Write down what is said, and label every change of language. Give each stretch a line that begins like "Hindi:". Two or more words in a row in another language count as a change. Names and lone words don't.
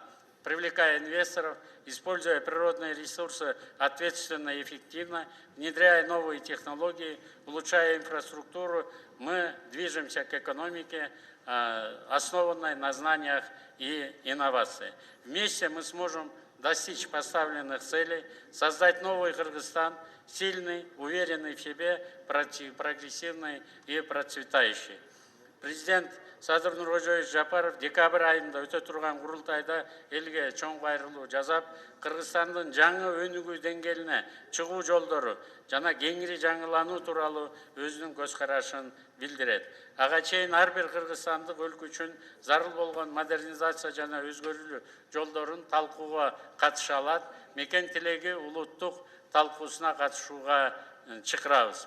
Russian: Привлекая инвесторов, используя природные ресурсы ответственно и эффективно, внедряя новые технологии, улучшая инфраструктуру, мы движемся к экономике, основанной на знаниях и инновациях. Вместе мы сможем достичь поставленных целей, создать новый Кыргызстан, сильный, уверенный в себе, прогрессивный и процветающий.
Kyrgyz: Президент Садыр Нуркожоевич Жапаров декабрь айында өтө турган курултайда элге чоң кайрылуу жасап, Кыргызстандын жаңы өнүгүү деңгээлине чыгуу жолдору жана кеңири жаңылануу тууралуу өзүнүн көз карашын билдирет. Ага чейин ар бир кыргызстандык өлкө үчүн зарыл болгон модернизация жана өзгөрүүлүү жолдорун талкууга катыша алат, мекен тилеги улуттук талкуусуна катышууга чакырабыз.